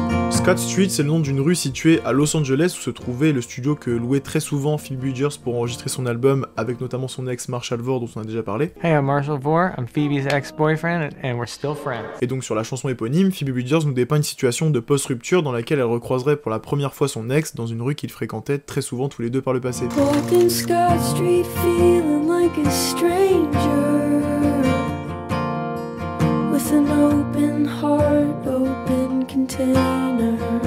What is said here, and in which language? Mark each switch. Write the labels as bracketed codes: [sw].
[fr] Scott Street, c'est le nom d'une rue située à Los Angeles où se trouvait le studio que louait très souvent Phoebe Bridgers pour enregistrer son album avec notamment son ex Marshall Vore dont on a déjà parlé. [en] Hey, I'm Marshall Vore, I'm Phoebe's ex-boyfriend and we're still friends. [fr] Et donc sur la chanson éponyme, Phoebe Bridgers nous dépeint une situation de post-rupture dans laquelle elle recroiserait pour la première fois son ex dans une rue qu'ils fréquentaient très souvent tous les deux par le passé. [en] Walking Scott Street feeling like a stranger with an open heart, open container.